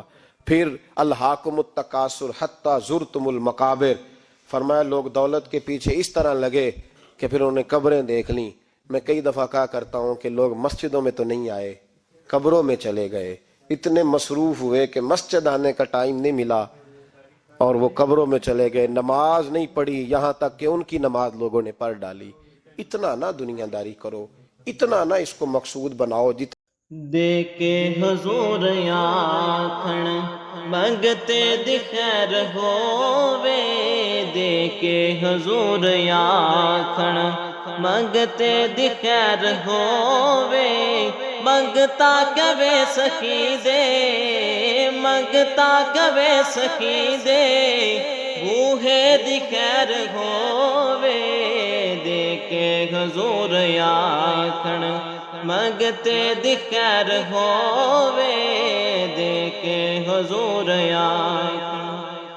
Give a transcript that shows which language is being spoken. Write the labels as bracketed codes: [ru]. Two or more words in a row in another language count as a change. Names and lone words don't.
[ur] پھر [ar] الہاکم التکاثر حتی زرتم المقابر, [ur] فرمایا لوگ دولت کے پیچھے اس طرح لگے کہ پھر انہیں قبریں دیکھ لیں. میں کئی دفعہ کہا کرتا ہوں کہ لوگ مسجدوں میں تو نہیں آئے, قبروں میں چلے گئے. اتنے مصروف ہوئے کہ مسجد آنے کا ٹائم نہیں ملا اور وہ قبروں میں چلے گئے. نماز نہیں پڑھی, یہاں تک کہ ان کی نماز لوگوں نے پڑھ ڈالی. اتنا نہ دنیاداری کرو، اتنا نہ اسکو مقصود بناؤ [pa] دے کے حضور آکھن منگتے دی خیر ہووے، دے کے حضور آکھن منگتے دی خیر ہووے، منگتا کہوے سخی دے، منگتا کہوے سخی دے، بوہے دی خیر ہووے، دے کے حضور آکھن منگتے دی خیر ہووے، دے کے حضور آکھن.